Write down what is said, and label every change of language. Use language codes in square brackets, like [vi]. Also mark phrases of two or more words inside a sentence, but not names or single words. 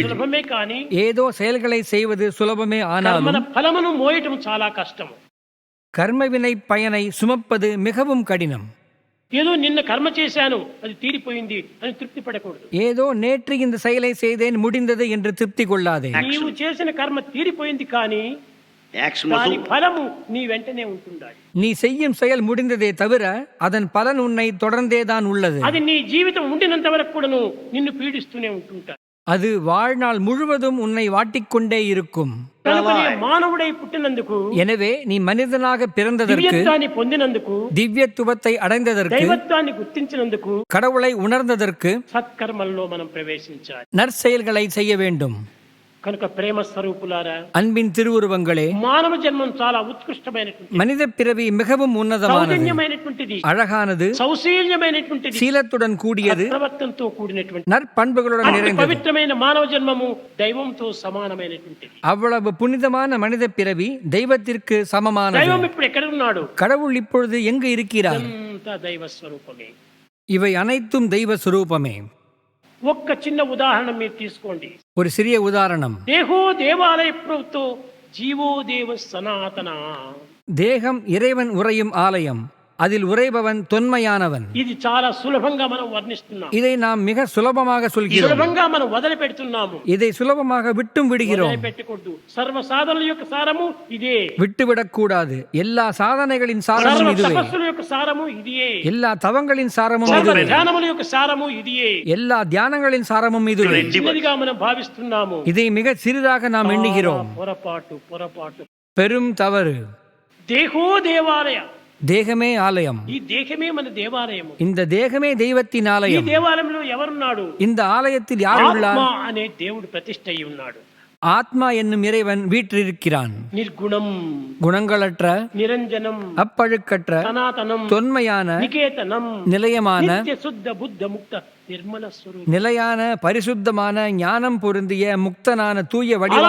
[te] సులభమే కానీ [ta] ஏதோ செயல்களை செய்வது சுலபமே ஆனாலும் [te] మన ఫలమును మోయటం చాలా కష్టం. [ta] கர்மவினை பயனை சுமப்பது மிகவும் கடினம். [te] ఏదో నిన్న కర్మ చేశాను అది తీరిపోయింది అని తృప్తి పడకూడదు. [ta] ஏதோ நேற்று இந்த செயலை செய்தேன் முடிந்தது என்று திருப்தி கொள்ளாதே. [te] నీవు చేసిన కర్మ తీరిపోయింది కానీ దాని ఫలము నీ వెంటనే ఉంటుండాలి. [ta] நீ செய்யும் செயல் முடிந்ததே தவிர அதன் பலன் உன்னை தொடர்ந்தேதான் உள்ளது. [te] అది నీ జీవితం ఉండినంత వరకు కూడాను నిన్ను పీడిస్తూనే ఉంటుంటారు. [ta] அது வாழ்நாள் முழுவதும் உன்னை வாட்டிக்கொண்டே இருக்கும். [te] మానవుడై పుట్టినందుకు [ta] எனவே நீ மனிதனாக பிறந்ததற்கு, [te] దివ్యత్వాన్ని పొందినందుకు, [ta] திவ்யத்துவத்தை அடைந்ததற்கு, [te] దైవత్వాన్ని గుర్తించినందుకు [ta] கடவுளை உணர்ந்ததற்கு [te] సత్కర్మల్లో మనం ప్రవేశించాలి. [ta] நற்செயல்களை செய்ய வேண்டும். [te] కనుక ప్రేమ స్వరూపులారా, [ta] அன்பின் திருவுருவங்களே, [te] మానవ జన్మం చాలా ఉత్కృష్టమైనటువంటి, [ta] மனித பிறவி மிகவும் உன்னதமானது, [te] సౌజన్యమైనటువంటిది, [ta] அழகானது, [te] సౌశీల్యమైనటువంటిది, [ta] சீலத்துடன் கூடியது, [te] ప్రవర్తనతో కూడినటువంటి, [ta] நற்பண்புகளுடன் நிறைந்தது. [te] పవిత్రమైన మానవ జన్మము దైవంతో సమానమైనటువంటిది. [ta] அவ்வளவு புனிதமான மனித பிறவி தெய்வத்திற்கு சமமானது. [te] దైవం ఇప్పుడు ఎక్కడ ఉన్నాడు? [ta] கடவுள் இப்பொழுது எங்கு இருக்கிறார்? [te] అంతా దైవ స్వరూపమే. [ta] இவை அனைத்தும் தெய்வ சுரூபமே. [te] ఒక్క చిన్న ఉదాహరణ మీరు తీసుకోండి. [ta] ஒரு சிறிய உதாரணம். [sa] దేహో దేవాలయ ప్రభుతో జీవో దేవ సనాతన. [ta] தேகம் இறைவன் உறையும் ஆலயம், அதில் உறைபவன் தொன்மையானவன். [te] ఇది చాలా సులభంగా మనం వర్ణిస్తున్నాం. [ta] இதை நாம் மிக சுலபமாக சொல்கிறோம். [te] సులభంగా మనం వదిలిపెడుతున్నాము. [ta] இதை சுலபமாக விட்டும் விடுகிறோம். [te] వదిలిపెట్టకూడదు. సర్వ సాధనల యొక్క సారము ఇదే. [ta] விட்டுவிடக் கூடாது. எல்லா சாதனைகளின் சாரமும் இதுவே. [te] తపస్సుల యొక్క సారము ఇదే. [ta] எல்லா தவங்களின் சாரமும் [te] సర్వ [ta] இதுவே. [te] ధ్యానముల యొక్క సారము ఇదే. [ta] எல்லா தியானங்களின் சாரமும் இதுவே. [te] చిన్నదిగా మనం భావిస్తున్నాము. [ta] இதை மிக சிறிதாக நாம் எண்ணுகிறோம். [te] పొరపాటు. [ta] பெரும் தவறு. [sa] దేహో దేవాలయ. [ta] தேகமே ஆலயம். [te] ఈ దేహమే మన దేవాలయము. [ta] இந்த தேகமே தெய்வத்தின் [te] ఈ [ta] ஆலயம். [te] దేవాలయంలో ఎవరున్నాడు? [ta] இந்த ஆலயத்தில் யார் உள்ளார்? [te] ఆత్మ అనే దేవుడు ప్రతిష్ఠ అయి ఉన్నాడు. [ta] ஆத்மா என்னும் இறைவன் வீற்றிருக்கிறான். [te] నిర్గుణం, [ta] குணங்களற்ற, [te] నిరంజనం, [ta] அப்பழுக்கற்ற, [te] సనాతనం, [ta] தொன்மையான, [te] నికేతనం, [ta] நிலையமான, [te] నిత్య శుద్ధ బుద్ధ ముక్త నిర్మల స్వరూపం. [ta] நிலையான, பரிசுத்தமான, ஞானம் பொருந்திய, முக்தனான, தூய வடிவான